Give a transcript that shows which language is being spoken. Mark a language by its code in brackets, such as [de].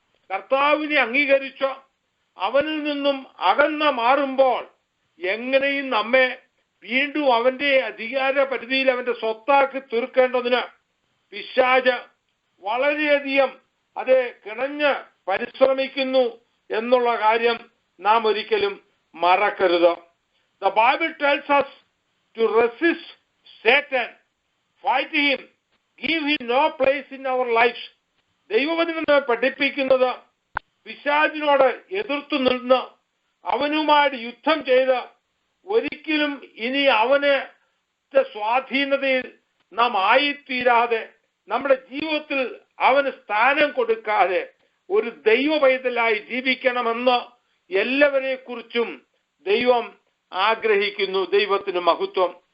[ml] കർത്താവിനെ അംഗീകരിച്ച് അവനിൽ നിന്നും അകന്ന് മാറുമ്പോൾ എങ്ങനെയും നമ്മെ വീണ്ടും അവന്റെ അധികാര പരിധിയിൽ അവന്റെ സ്വത്താക്കി തീർക്കേണ്ടതിന് പിശാച് വളരെയധികം അത് കിണഞ്ഞ് പരിശ്രമിക്കുന്നു എന്നുള്ള കാര്യം നാം ഒരിക്കലും മറക്കരുത്. [en] The Bible tells us to resist Satan, fight him, give him no place in our lives. [ml] ദൈവവചനം പഠിപ്പിക്കുന്നത് പിശാചിനോട് എതിർത്തു നിന്ന് അവനുമായിട്ട് യുദ്ധം ചെയ്ത് ഒരിക്കലും ഇനി അവന് സ്വാധീനതയിൽ നാം ആയിത്തീരാതെ നമ്മുടെ ജീവിതത്തിൽ അവന് സ്ഥാനം കൊടുക്കാതെ ഒരു ദൈവ പൈതലായി ജീവിക്കണമെന്ന് എല്ലാവരെ കുറിച്ചും ദൈവം ആഗ്രഹിക്കുന്നു. ദൈവത്തിന് മഹത്വം.